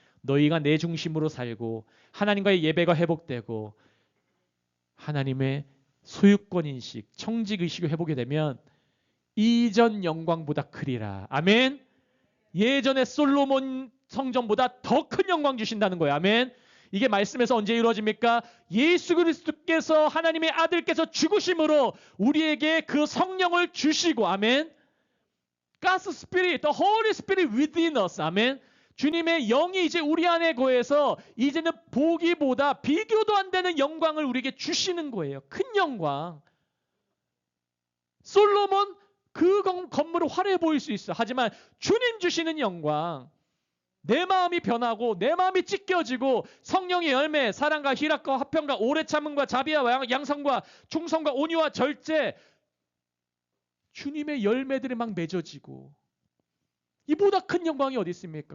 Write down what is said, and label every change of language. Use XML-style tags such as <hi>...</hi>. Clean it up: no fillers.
<ko>너희가 내 중심으로 살고 하나님과의 예배가 회복되고 하나님의 소유권 인식, 청직 의식을 회복이 되면 이전 영광보다 크리라. 아멘. 예전에 솔로몬 성전보다 더 큰 영광 주신다는 거예요. 아멘. 이게 말씀에서 언제 이루어집니까? 예수 그리스도께서 하나님의 아들께서 죽으심으로 우리에게 그 성령을 주시고 아멘.</ko> <en>God's Spirit, the Holy Spirit within us.</en> <ko>아멘. 주님의 영이 이제 우리 안에 거해서 이제는 보기보다 비교도 안 되는 영광을 우리에게 주시는 거예요. 큰 영광. 솔로몬 그 건물은 화려해 보일 수 있어. 하지만 주님 주시는 영광, 내 마음이 변하고 내 마음이 찢겨지고 성령의 열매, 사랑과 희락과 화평과 오래 참음과 자비와 양성과 충성과 온유와 절제, 주님의 열매들이 막 맺어지고 이보다 큰 영광이 어디 있습니까?</ko>